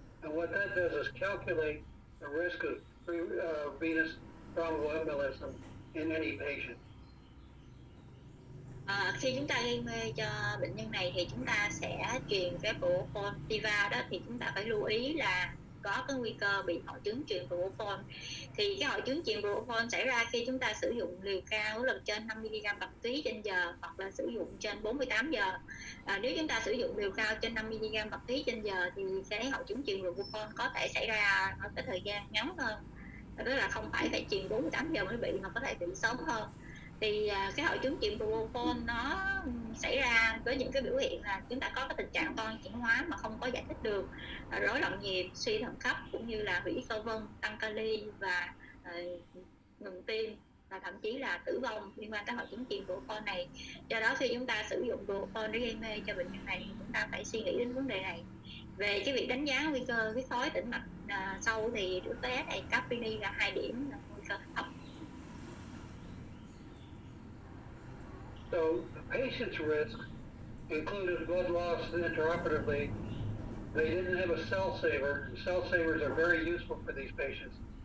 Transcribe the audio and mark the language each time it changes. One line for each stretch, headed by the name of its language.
English: And what that does is calculate the risk of venous thromboembolism in any patient.
Vietnamese: Khi chúng ta gây mê cho bệnh nhân này thì chúng ta sẽ truyền cái propofol Tiva đó, thì chúng ta phải lưu ý là có cái nguy cơ bị hội chứng truyền propofol. Thì cái hội chứng truyền propofol xảy ra khi chúng ta sử dụng liều cao là trên 5 mg/kg trên giờ hoặc là sử dụng trên 48 giờ. Nếu chúng ta sử dụng liều cao trên 5 mg/kg trên giờ thì cái hội chứng truyền propofol có thể xảy ra ở cái thời gian ngắn hơn. Đó là không phải truyền 48 giờ mới bị, mà có thể bị sớm hơn. Thì cái hội chứng truyền propofol nó xảy ra với những cái biểu hiện là chúng ta có cái tình trạng toan chuyển hóa mà không có giải thích được, rối loạn nhịp, suy thận cấp cũng như là hủy cơ vân, tăng kali và ngừng tim, và thậm chí là tử vong liên quan tới hội chứng truyền propofol này. Do đó khi chúng ta sử dụng propofol để gây mê cho bệnh nhân này thì chúng ta phải suy nghĩ đến vấn đề này. Về cái việc đánh giá nguy cơ huyết khối tĩnh mạch sâu thì đứa bé này Caprini là 2 điểm là nguy cơ thấp.
English: So the patient's risk included blood loss intraoperatively. They didn't have a cell saver. Cell savers are very useful for these patients.